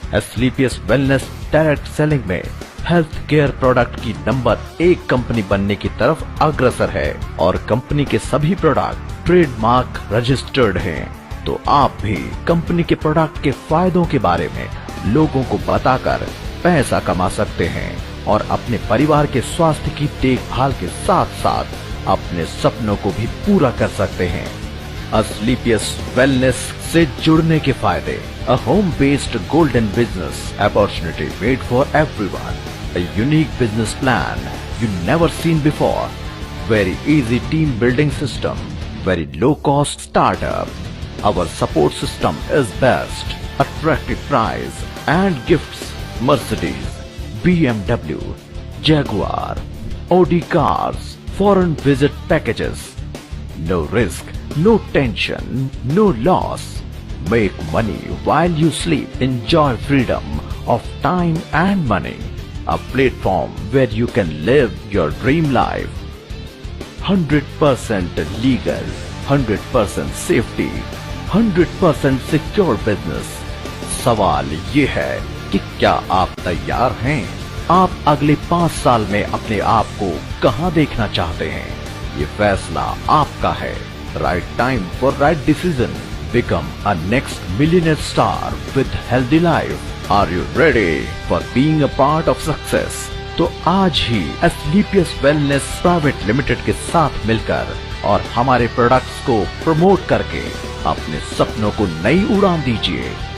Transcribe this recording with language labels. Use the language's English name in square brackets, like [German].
[Hindi] SLPS wellness direct selling में health care product की number 1 company बनने की तरफ अग्रसर है और कंपनी के सभी प्रोडक्ट ट्रेडमार्क रजिस्टर्ड हैं। तो आप भी कंपनी के प्रोडक्ट के फायदों के बारे में लोगों को बताकर पैसा कमा सकते हैं और अपने परिवार के स्वास्थ्य की देखभाल के साथ साथ अपने सपनों को भी पूरा कर सकते हैं। SLPS वेलनेस से जुड़ने के फायदे: [English] A home based golden business opportunity made for everyone, a unique business plan you never seen before, very easy team building system, very low cost startup, our support system is best, attractive price and gifts: Mercedes, BMW, Jaguar, Audi cars, foreign visit packages, no risk, no tension, no loss, Make money while you sleep. Enjoy freedom of time and money. A platform where you can live your dream life. 100% legal, 100% safety, 100% secure business. [Hindi] सवाल ये है कि क्या आप तैयार हैं? आप अगले 5 साल में अपने आप को कहां देखना चाहते हैं? ये फैसला आपका है. [English] Right time for right decision. Become a next millionaire star with healthy life. Are you ready for being a part of success? [Hindi] तो आज ही एस्क्लेपियस वेलनेस प्राइवेट लिमिटेड के साथ मिलकर और हमारे प्रोडक्ट्स को प्रमोट करके अपने सपनों को नई उड़ान दीजिए.